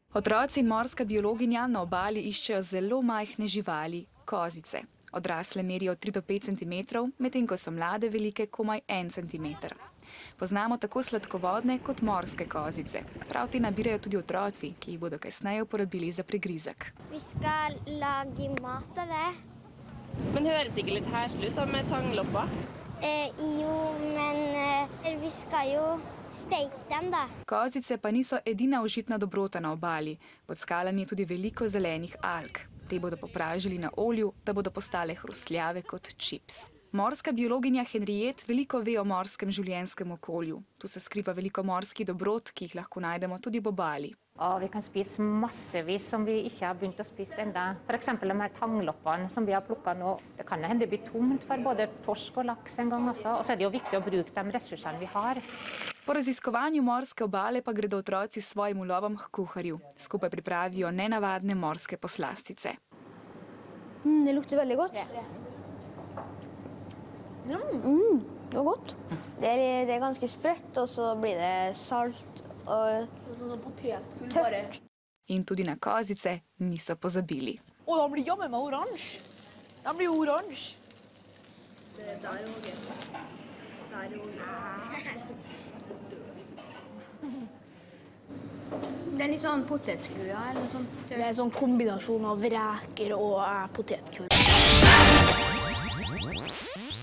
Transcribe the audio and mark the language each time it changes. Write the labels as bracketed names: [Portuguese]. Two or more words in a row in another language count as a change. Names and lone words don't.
[Slovenian] Otroci in morska biologinja na obali iščejo zelo majhne živali, kozice. Odrasle merijo 3 do 5 cm, medtem ko so mlade velike komaj 1 cm. Poznamo tako sladkovodne kot morske kozice. Prav te nabirajo tudi otroci, ki jih bodo kasneje uporabili za prigrizek. [Norwegian] Vi skal lage mat av det. Men høres ikke litt herselig ut da med tanglopper? Jo, men vi skal jo steke dem da. [Slovenian] Kozice pa niso edina užitna dobrota na obali. Pod skalami je tudi veliko zelenih alg. Te bodo popražili na olju, da bodo postale hrustljave kot čips. Morska biologinja Henriette veliko ve o morskem življenjskem okolju. Tu se skriva veliko morskih dobrot, ki jih lahko najdemo tudi ob obali. [Norwegian] Vi kan spise massevis som vi ikke har begynt å spise enda. For eksempel de her tangloppene som vi har plukket nå. Det kan hende det blir tomt for både torsk og laks en gang også. Og så er det jo viktig å bruke de ressursene vi har. [Slovenian] Po raziskovanju morske obale pa gredo otroci s svojim ulovom k kuharju. Skupaj pripravijo nenavadne morske poslastice. [Norwegian] Det lukter veldig godt. Det var godt. Det er ganske sprøtt, og så blir det salt og tørt. [Slovenian] In tudi na kozice niso pozabili. [Norwegian] Den blir jammen meg oransje. Den blir oransje. Det der er jo gøy. Der er jo Det er litt sånn potetskrua eller sånn. Det er en sånn kombinasjon av reker og potetkurv.